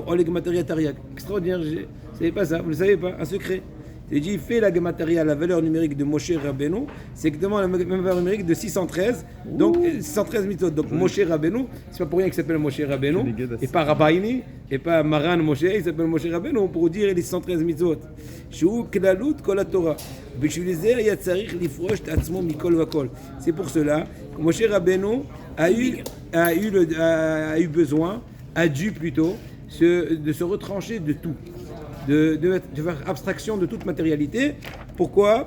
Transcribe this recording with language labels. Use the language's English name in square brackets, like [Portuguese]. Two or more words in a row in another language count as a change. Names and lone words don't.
[French] Extraordinaire, vous ne savez pas ça, vous ne le savez pas, un secret. Il dit, fais la gématria, la valeur numérique de Moshe Rabbeinu, c'est exactement la même valeur numérique de 613, donc 613 mitzvot. Donc Moshe Rabbeinu, c'est pas pour rien qu'il s'appelle Moshe Rabbeinu, et pas Rabbaini, et pas Maran Moshe, il s'appelle Moshe Rabbeinu pour dire les 613 mitzvot. [Hebrew] שהוא כללות כל התורה. [French] C'est pour cela que Moshe Rabbeinu a eu besoin, a dû plutôt, de se retrancher de tout. De faire abstraction de toute matérialité. Pourquoi?